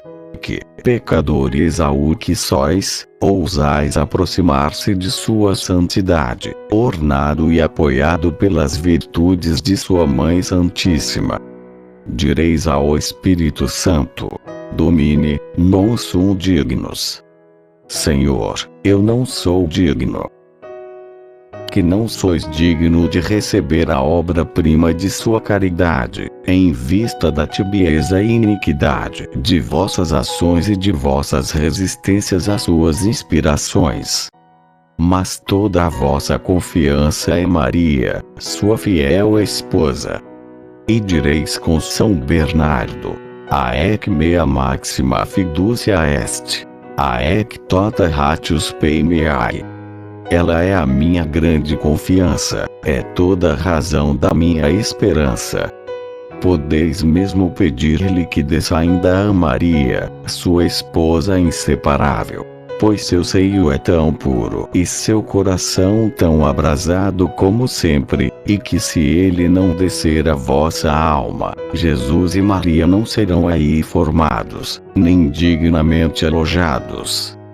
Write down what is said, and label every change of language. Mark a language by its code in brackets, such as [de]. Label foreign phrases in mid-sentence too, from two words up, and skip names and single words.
[pt] Que, pecador Esaú que sois, ousais aproximar-se de sua santidade, ornado e apoiado pelas virtudes de sua Mãe Santíssima. Direis ao Espírito Santo: [la] Domine, non sum dignus. [pt] Senhor, eu não sou digno. Que não sois digno de receber a obra-prima de sua caridade, em vista da tibieza e iniquidade de vossas ações e de vossas resistências às suas inspirações. Mas toda a vossa confiança é Maria, sua fiel esposa. E direis com São Bernardo: [la] Aec mea maxima fiducia est, aec tota ratius pei meae. [pt] Ela é a minha grande confiança, é toda a razão da minha esperança. Podeis mesmo pedir-lhe que desça ainda a Maria, sua esposa inseparável, pois seu seio é tão puro e seu coração tão abrasado como sempre, e que se ele não descer a vossa alma, Jesus e Maria não serão aí formados, nem dignamente alojados.